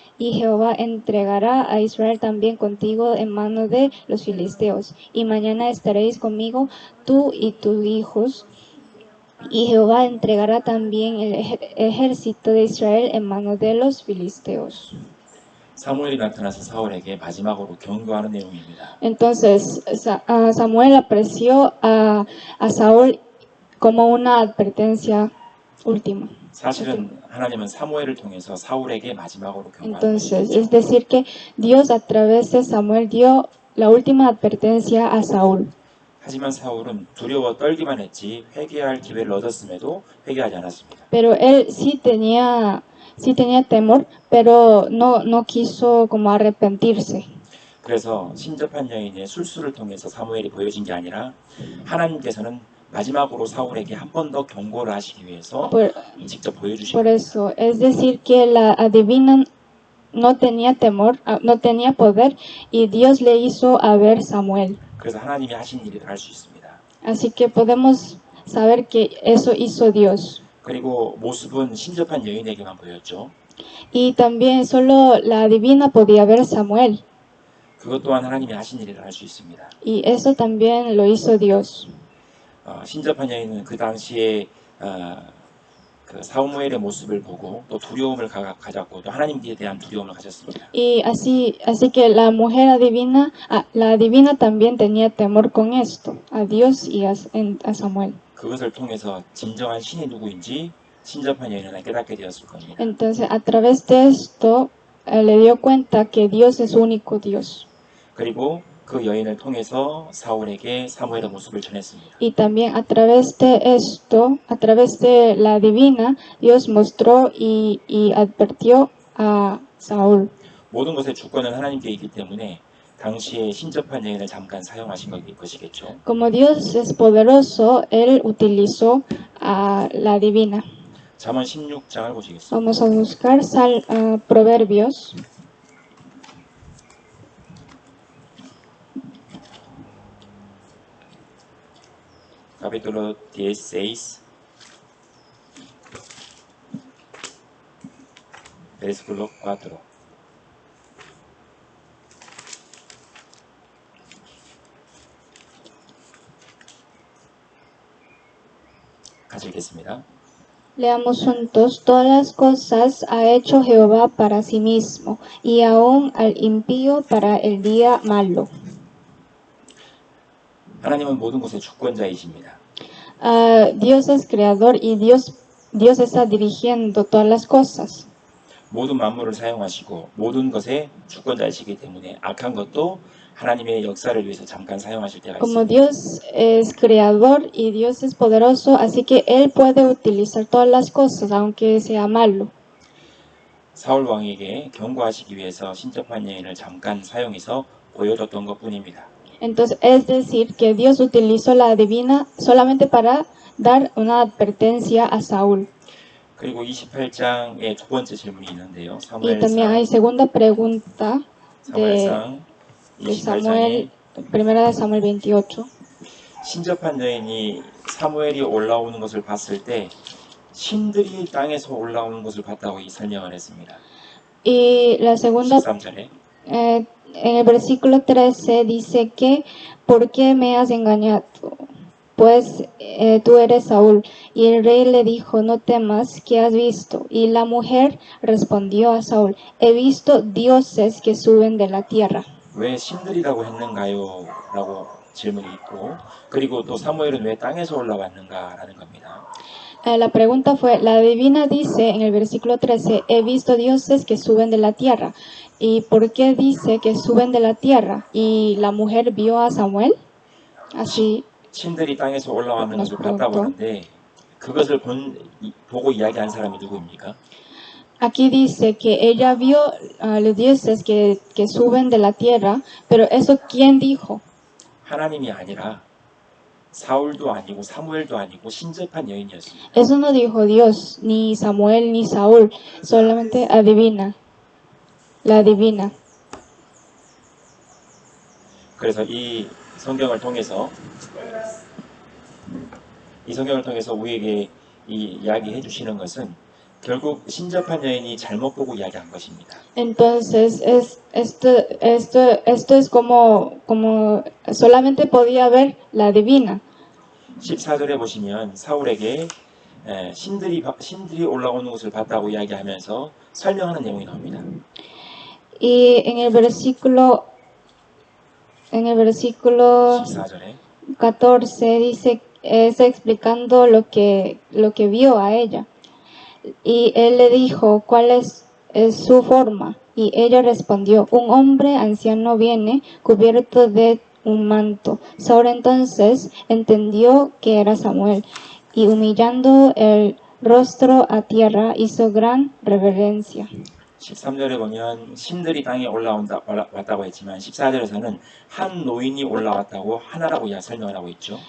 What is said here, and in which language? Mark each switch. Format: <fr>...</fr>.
<es>Y Jehová entregará a Israel también contigo en mano de los filisteos. Y mañana estaréis conmigo, tú y tus hijos. Y Jehová entregará también el ejército de Israel en mano de los filisteos.</es> <ko>사무엘이 나타나서 사울에게 마지막으로 경고하는 내용입니다.</ko> <es>Entonces Samuel apareció a Saúl como una advertencia última.</es> <ko>사실은 하나님은 사무엘을 통해서 사울에게 마지막으로 경고하는</ko> <es>Entonces,</es> <ko>것이죠.</ko> <es>es decir que Dios a través de Samuel dio la última advertencia a Saúl.</es> <ko>하지만 사울은 두려워 떨기만 했지 회개할 기회를 얻었음에도 회개하지 않았습니다.</ko> <es>Pero él sí tenía temor, pero no quiso como arrepentirse.</es> <ko>그래서 신접한 여인의 술수를 통해서 사무엘이 보여진 게 아니라 하나님께서는 마지막으로 사울에게 한 번 더 경고를 하시기 위해서 직접 보여주신</ko> <es>Por</es> <ko>겁니다.</ko> <es>eso, es decir que la adivina no tenía temor, no tenía poder, y Dios le hizo a ver Samuel.</es> <ko>그래서 하나님이 하신 일을 알 수 있습니다.</ko> <es>Así que podemos saber que eso hizo Dios.</es> <ko>그리고 모습은 신접한 여인에게만 보였죠.</ko> <es>Y también solo la adivina podía ver Samuel.</es> <ko>그것 또한 하나님이 하신 일을 알 수 있습니다.</ko> <es>Y eso también lo hizo Dios.</es> <ko>신접한 여인은 그 당시에 그 사무엘의 모습을 보고 또 두려움을 가졌고 또 하나님께 대한 두려움을 가졌습니다.</ko> <es>Y así que la mujer adivina, la adivina también tenía temor con esto, a Dios y a Samuel.</es> <ko>그것을 통해서 진정한 신이 누구인지 신접한 여인은 깨닫게 되었을 겁니다.</ko> <es>Entonces, a través de esto, le dio cuenta que Dios es único Dios.</es> <ko>그리고 그 여인을 통해서 사울에게 사무엘의 모습을 전했습니다.</ko> <es>Y también a través de esto, a través de la divina, Dios mostró y advirtió a Saúl.</es> <ko>모든 것의 주권은 하나님께 있기 때문에 당시에 신접한 여인을 잠깐 사용하신 것이겠죠.</ko> <es>Como Dios es poderoso, Él utilizó a la divina.</es> <ko>잠언 16장을 보시겠습니다.</ko> <es>Vamos a buscar Proverbios. Capítulo 16, versículo 4.</es> <ko>같이 읽겠습니다.</ko> <es>Leamos juntos, todas las cosas ha hecho Jehová para sí mismo, y aún al impío para el día malo.</es> <ko>하나님은 모든 것의 주권자이십니다.</ko> <es>Dios es creador y Dios está dirigiendo todas las cosas.</es> <ko>모든 만물을 사용하시고 모든 것의 주권자이시기 때문에 악한 것도 하나님의 역사를 위해서 잠깐 사용하실 때가</ko> <es>Como</es> <ko>있습니다.</ko> <es>Dios es creador y Dios es poderoso, así que Él puede utilizar todas las cosas, aunque sea malo.</es> <ko>사울 왕에게 경고하시기 위해서 신접한 여인을 잠깐 사용해서 보여줬던 것뿐입니다.</ko> <es>Entonces, es decir, que Dios utilizó la divina solamente para dar una advertencia a Saúl.</es> <ko>그리고 28장에 두 번째 질문이 있는데요.</ko> <es>Y también hay segunda pregunta</es> <ko>사무엘상</ko> <es>de Samuel,</es> <ko>28장에</ko> <es>primera de Samuel 28.</es> <ko>신접한 여인이 사무엘이 올라오는 것을 봤을 때 신들이 땅에서 올라오는 것을 봤다고 이 설명을 했습니다.</ko> <es>Y la segunda,</es> <ko>13절에</ko> <es>en el versículo 13 dice que, ¿por qué me has engañado? Pues tú eres Saúl. Y el rey le dijo, no temas, ¿qué has visto? Y la mujer respondió a Saúl, he visto dioses que suben de la tierra.</es> <ko>왜 신들이라고 했는가요? 라고 질문이 있고 그리고 또 사무엘은 왜 땅에서 올라왔는가라는 겁니다.</ko> <es>La pregunta fue, la divina dice en el versículo 13, he visto dioses que suben de la tierra. ¿Y por qué dice que suben de la tierra? Y la mujer vio a Samuel, así</es> <ko>신들이 땅에서 올라가는</ko> <es>nos</es> <ko>것을 봤다고</ko> <es>preguntó.</es> <ko>하는데 그것을 보고 이야기한 사람이 누구입니까?</ko> <es>Aquí dice que ella vio a los dioses que suben de la tierra, pero eso ¿quién dijo?</es> <ko>하나님이 아니라 사울도 아니고 사무엘도 아니고 신접한 여인이었습니다.</ko> <es>Eso no dijo Dios, ni Samuel, ni Saúl, solamente adivina, la divina.</es> <ko>그래서 이 성경을 통해서 우리에게 이 이야기해 주시는 것은 결국 신접한 여인이 잘못 보고 이야기한 것입니다.</ko> <es>Entonces, esto es como solamente podía ver la divina.</es> <ko>14절에 보시면 사울에게 신들이 올라오는 것을 봤다고 이야기하면서 설명하는 내용이 나옵니다.</ko> <es>Y en el versículo</es> <ko>14절에</ko> <es>14 dice, está explicando lo que vio a ella. Y él le dijo, ¿cuál es su forma? Y ella respondió, un hombre anciano viene cubierto de un manto. Saúl entonces entendió que era Samuel y humillando el rostro a tierra hizo gran reverencia.</es> <ko>13절에 보면 신들이 땅에 왔다고 했지만 14절에서는 한 노인이 올라왔다고 하나라고 설명을 하고 있죠.</ko>